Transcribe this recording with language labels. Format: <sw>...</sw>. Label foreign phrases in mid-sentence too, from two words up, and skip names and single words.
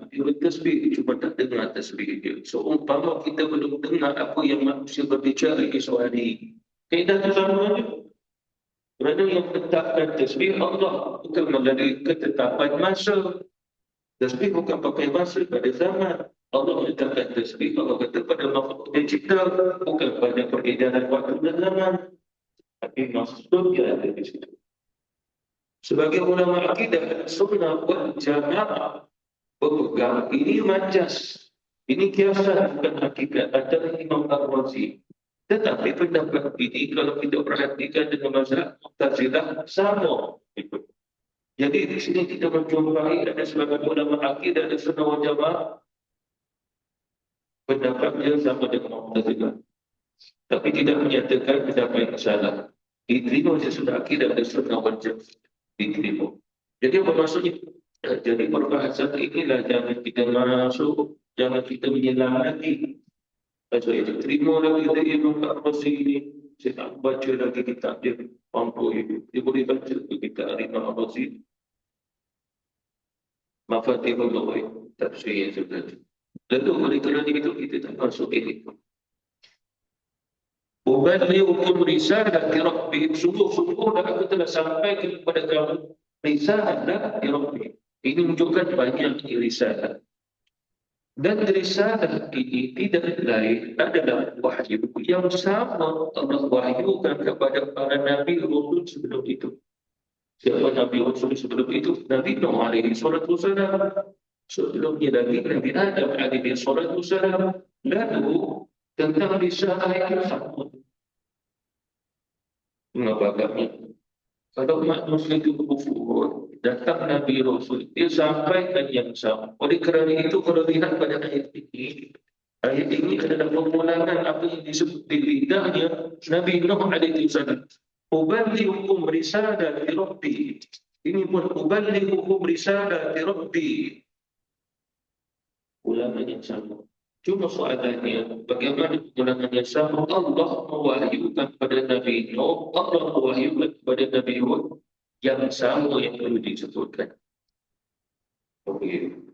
<ms>Dia bertasbih, dia cuma tak dengar tasbih dia. So, umpama kita belum dengar apa yang manusia berbicara esok hari. Kaedah itu sama saja. Kerana yang menetapkan tasbih Allah bukan melalui ketetapan masa. Tasbih bukan pakai masa pada zaman. Allah menetapkan tasbih, Allah kata pada makhluk yang cipta, bukan pada peredaran waktu dan zaman. Tapi maksudnya ada di situ. Sebagai ulama akidah</ms> <ar>السنة والجماعة</ar> <ms>berpegang ini majas, ini kiasan bukan hakikat antara Imam Ar-Razi. Tetapi pendapat ini kalau kita perhatikan dengan mazhab Mu'tazilah sama. Jadi di sini kita menjumpai ada sebagai ulama akidah dan</ms> <ar>السنة والجماعة</ar> <ms>pendapatnya sama dengan Mu'tazilah. Tapi tidak menyatakan pendapat yang salah. Diterima sesudah akidah dan</ms> <ar>السنة والجماعة.</ar> <ms>Diterima. Jadi apa maksudnya? Jadi perbahasan inilah jangan kita masuk, jangan kita menyelam lagi. Saya diterima lagi dari Imam Ar-Razi ini. Saya tak baca lagi kitab dia. Mampu itu. Dia boleh baca kitab Imam Ar-Razi. Mafatihul Ghaib. Tafsir yang sebenarnya. Lalu oleh kerana itu kita tak masuk ini.</ms> <ar>أبلغكم رسالات ربي,</ar> <ms>sungguh-sungguh aku telah sampaikan kepada kamu</ms> <ar>رسالات ربي.</ar> <ms>Ini menunjukkan banyak risalah. Dan risalah ini tidak lain adalah wahyu yang sama Allah wahyukan kepada para nabi rasul sebelum itu. Siapa nabi rasul sebelum itu? Nabi Nuh</ms> <ar>عليه الصلاة والسلام.</ar> <ms>Sebelumnya Nabi Adam</ms> <ar>عليه الصلاة والسلام.</ar> <ms>Lalu tentang risalah yang sama. Mengapa kalau manusia itu kufur, datang Nabi Rasul, dia sampaikan yang sama. Oleh kerana itu, kalau lihat pada ayat ini adalah pemulangan apa yang disebut di lidahnya Nabi Nuh</ms> <ar>عليه السلام. أبلغكم رسالات ربي.</ar> <ms>Ini pun</ms> <ar>أبلغكم رسالات ربي.</ar> <ms>Ulangan yang sama. Cuma soalannya, bagaimana pemulangan yang sama? Allah mewahyukan kepada Nabi Nuh, Allah mewahyukan kepada Nabi Hud yang sama yang perlu disebutkan. Okay.</ms>